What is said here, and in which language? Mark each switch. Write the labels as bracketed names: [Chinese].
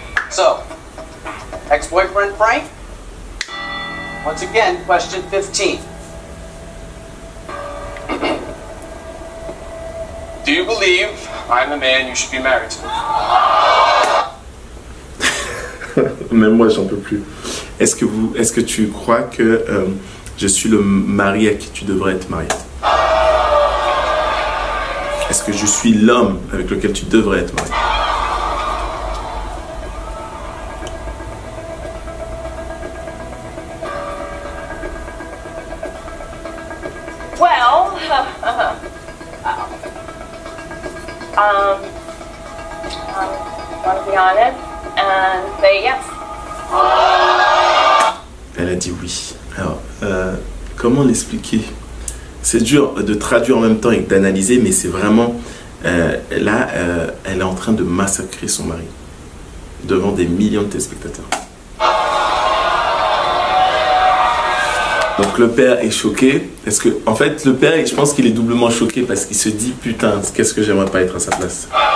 [English] So, ex-boyfriend Frank, once again, question 15. Do you believe I'm the man you should be married to? [French] Même moi, j'en peux plus. Est-ce que tu crois que je suis le mari à qui tu devrais être marié? Est-ce que je suis l'homme avec lequel tu devrais être marié? [English] Well, I want to be honest and say yes. [French] Elle a dit oui. Alors, comment l'expliquer? C'est dur de traduire en même temps et d'analyser, mais c'est vraiment... là, elle est en train de massacrer son mari devant des millions de téléspectateurs. Donc le père est choqué. Est-ce que, en fait, le père, je pense qu'il est doublement choqué parce qu'il se dit putain, qu'est-ce que j'aimerais pas être à sa place.